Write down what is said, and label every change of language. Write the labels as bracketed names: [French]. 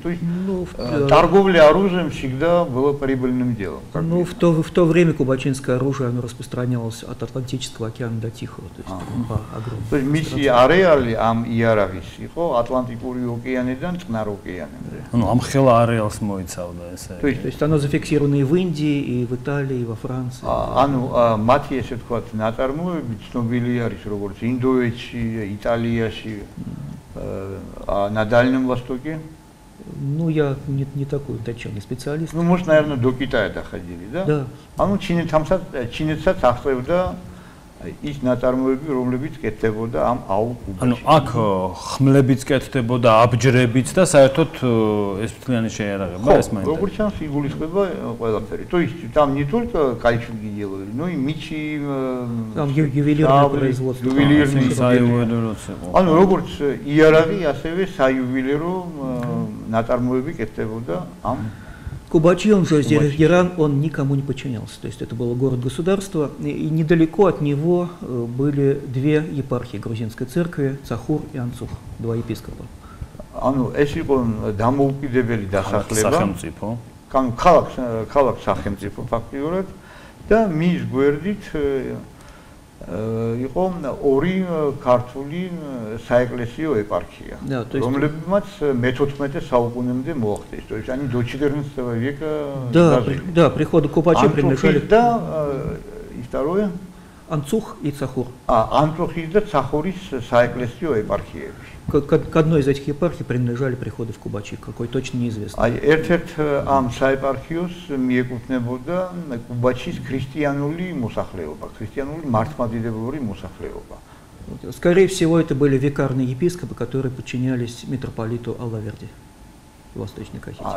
[Russian] То есть торговля оружием всегда была прибыльным делом. Ну, в то время кубачинское оружие оно распространялось от Атлантического океана до Тихого. То есть по огромному. [Georgian] То есть миссии ареали ам иарагис იყო Атлантიკური ოკეანიდან წყნარ ოკეანემდე. ну ამ ხელა არეალს მოიცავდა ესე. [Russian] То есть оно зафиксировано и в Индии, и в Италии, и во Франции. [Georgian] ანუ მათი ესე ვთქვათ ნაწარმოები ცნობილი არის როგორც ინდოეთში, იტალიაში, [Russian] на Дальнем Востоке? Ну, я не такой точный специалист. Ну, может, наверное, до Китая доходили, да? Да. [Georgian] А ну, ჩინეთსაც ახლევდა ის ნაწარმოები, რომლებიც კეთდებოდა ამ აულ კუბაში. ანუ აქ ხმლებიც კეთდებოდა, აბჯრებიც და საერთოდ ეს მთლიანი შეიარაღება ეს მაინტერესებს. როგორც ჩანს, იგულისხმება ყველაფერი. [Russian] То есть там не только кольчуги делали, но и мечи, там ювелирное производство. Ювелирные [Georgian] საიუველირო. ანუ როგორც იარაღი, ასევე საიუველირო ნაწარმოები კეთდებოდა ამ [Russian] Кубачи, он же Зеригеран, он никому не подчинялся. То есть это был город-государство, и недалеко от него были две епархии грузинской церкви, Цахур и Анцух, два епископа. [Georgian] ანუ ეს იყო დამოუკიდებელი დასახლება. ქალაქ სახელმწიფო ფაქტიურად და მის გვერდით იყო ორი ქართული საეკლესიო ეპარქია, რომლებმაც მე-14 საუკუნემდე მოახდეს. [Russian] То есть они до 14 века Да, приходу Кубачи принадлежали. Да, и второе Анцух и Цахур. [Georgian] Анцухи и Цахурис საეკლესიო ეპარქიები. [Russian] К одной из этих епархий принадлежали приходы в Кубачи, какой точно неизвестно. [Georgian] Აი ერთ-ერთ ამ საეპარქიოს მიეკუთვნებოდა კუბაჩის ქრისტიანული მოსახლეობა, ქრისტიანული მართლმადიდებლური მოსახლეობა. [Russian] Скорее всего, это были викарные епископы, которые подчинялись митрополиту Аллаверди, Восточной Кахете.